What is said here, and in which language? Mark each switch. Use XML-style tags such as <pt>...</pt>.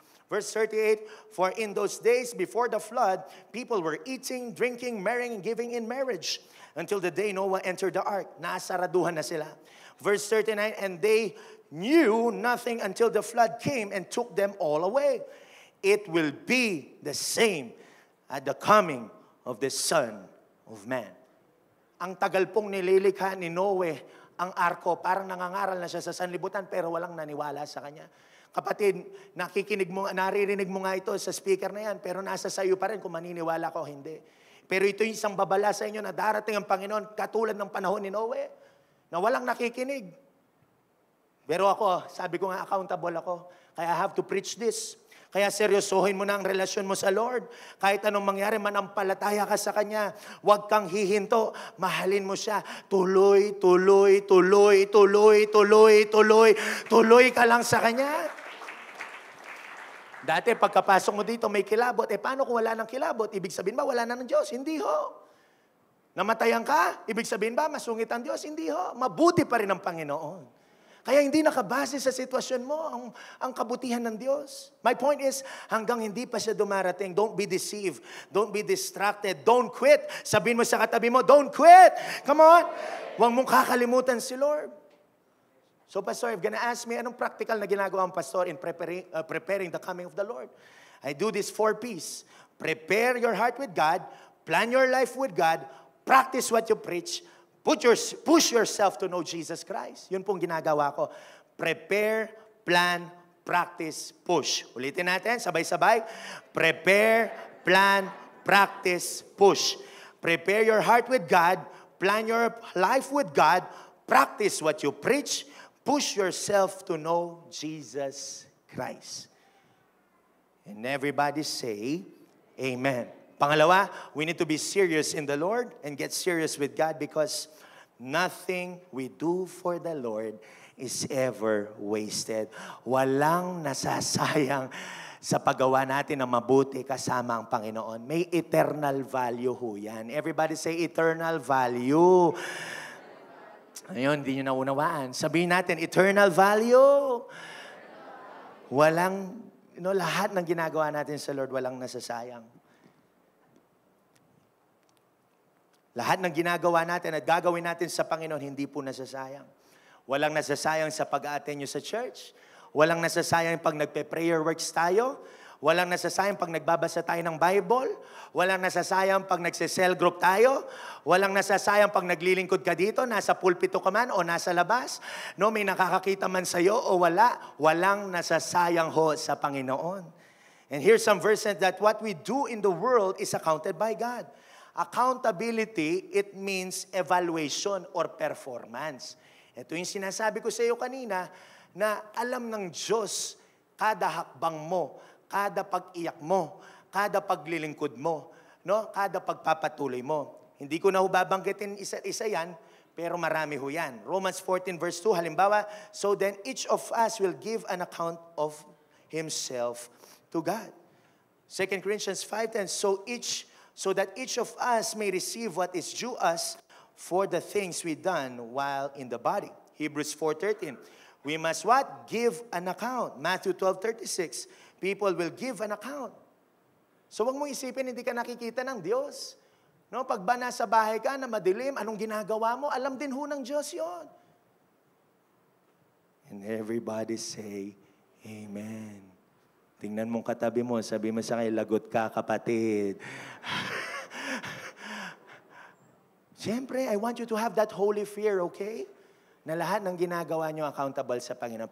<en>Verse 38, for in those days before the flood, people were eating, drinking, marrying, and giving in marriage until the day Noah entered the ark.</en> <tl>Nasaraduhan na sila. Verse 39,</tl> <en>and they knew nothing until the flood came and took them all away. It will be the same at the coming of the Son of Man.</en> <tl>Ang tagal pong nililikha ni Noe ang arko, parang nangangaral na siya sa sanlibutan pero walang naniwala sa kanya. Kapatid, naririnig mo nga ito sa speaker na yan, pero nasa sayo pa rin kung maniniwala ko o hindi. Pero ito yung isang babala sa inyo na darating ang Panginoon katulad ng panahon ni Noe, na walang nakikinig. Pero ako, sabi ko nga, accountable ako.</tl> <en>Kaya I have to preach this.</en> <tl>Kaya seryosohin mo na ang relasyon mo sa Lord. Kahit anong mangyari, manampalataya ka sa Kanya. Huwag kang hihinto. Mahalin mo siya. Tuloy, tuloy, tuloy, tuloy, tuloy, tuloy. Tuloy ka lang sa Kanya. Dati, pagkapasok mo dito, may kilabot. Paano kung wala ng kilabot? Ibig sabihin ba, wala na ng Diyos? Hindi ho. Namatayan ka? Ibig sabihin ba, masungit ang Diyos? Hindi ho. Mabuti pa rin ang Panginoon. Kaya hindi nakabase sa sitwasyon mo ang kabutihan ng Diyos.</tl> <en>My point is,</en> <tl>hanggang hindi pa siya dumarating,</tl> <en>don't be deceived. Don't be distracted. Don't quit. Sabihin mo sa katabi mo, don't quit. Come on.</en> <tl>Huwag mong kakalimutan si Lord.</tl> <en>So, Pastor, if gonna ask me,</en> <tl>anong practical na ginagawa ang pastor in preparing the coming of the Lord?</tl> <en>I do this 4 P's. Prepare your heart with God. Plan your life with God. Practice what you preach. Push yourself to know Jesus Christ.</en> <tl>Yun pong ginagawa ko. Prepare, plan, practice, push. Ulitin natin, sabay-sabay. Prepare, plan, practice, push.</tl> <en>Prepare your heart with God. Plan your life with God. Practice what you preach. Push yourself to know Jesus Christ. And everybody say, Amen. Pangalawa, we need to be serious in the Lord and get serious with God because nothing we do for the Lord is ever wasted.</en> <tl>Walang nasasayang sa paggawa natin ng mabuti kasama ang Panginoon.</tl> <en>May eternal value ho yan. Everybody say eternal value.</en> <tl>Ayun, hindi nyo naunawaan. Sabihin natin, eternal value. Walang, lahat ng ginagawa natin sa Lord, walang nasasayang. Lahat ng ginagawa natin at gagawin natin sa Panginoon, hindi po nasasayang. Walang nasasayang sa pag-a-attend nyo sa church. Walang nasasayang pag nagpe-prayer works tayo. Walang nasasayang pag nagbabasa tayo ng Bible. Walang nasasayang pag nagse-cell group tayo. Walang nasasayang pag naglilingkod ka dito, nasa pulpito ka man o nasa labas. No, may nakakakita man sa'yo o wala. Walang nasasayang ho sa Panginoon.</tl> <en>And here's some verses that what we do in the world is accounted by God. Accountability, it means evaluation or performance.</en> <tl>Ito yung sinasabi ko sa iyo kanina na alam ng Diyos kada hakbang mo, kada pag-iyak mo, kada paglilingkod mo, no? Kada pagpapatuloy mo. Hindi ko na babanggitin isa-isa yan, pero marami ho yan.</tl> <en>Romans 14 verse 2,</en> <tl>halimbawa,</tl> <en>so then each of us will give an account of himself to God. 2 Corinthians 5:10, so that each of us may receive what is due us for the things we done while in the body. Hebrews 4:13. We must what? Give an account. Matthew 12:36. People will give an account.</en> <tl>So wag mong isipin hindi ka nakikita ng Diyos. No, pag ba nasa bahay ka na madilim, anong ginagawa mo? Alam din ho ng Diyos 'yon.</tl> <en>And everybody say, Amen.</en> <tl>Tingnan mong katabi mo, sabi mo sa kanya, lagot ka, kapatid.</tl> <en>Siyempre, I want you to have that holy fear, okay?</en> <tl>Na lahat ng ginagawa nyo accountable sa Panginoon.</tl>